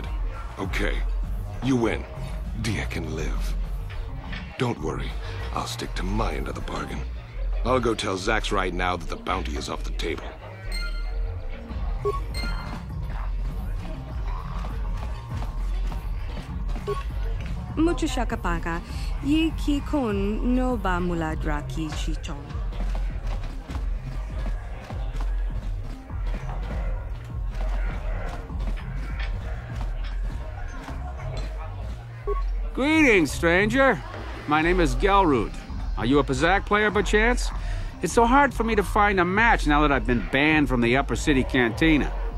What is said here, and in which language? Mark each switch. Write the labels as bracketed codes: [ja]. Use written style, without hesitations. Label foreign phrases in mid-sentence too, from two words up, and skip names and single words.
[en] Okay, you win. Dia can live. Don't worry, I'll stick to my end of the bargain. I'll go tell Zax right now that the bounty is off the table. Mucho shakapaka, yi ki kun no ba muladra ki chichon. Greetings, stranger. My name is Gelrud. Are you a Pazaak player by chance? It's so hard for me to find a match now that I've been banned from the Upper City Cantina.